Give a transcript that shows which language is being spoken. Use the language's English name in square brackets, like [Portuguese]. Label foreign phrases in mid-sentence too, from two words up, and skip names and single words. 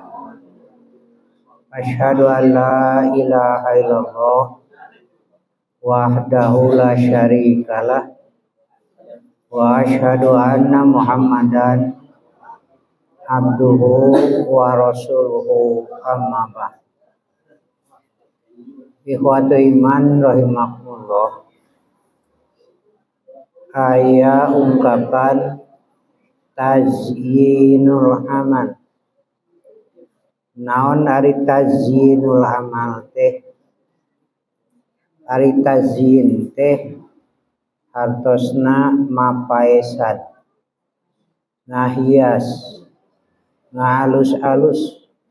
[Arabic] أشهد أن لا إله إلا الله وحده لا شريك له وأشهد أن محمدا عبده ورسوله أما بعد. إخوة الإيمان رحمكم الله. [Sundanese] Aya ungkapan [Arabic] تزيين العمل. [Sundanese] Naon ari [Arabic] تزيين العمل [Sundanese] teh? Ari tazyin teh hartosna mapaesan, ngahias, ngalus-alus.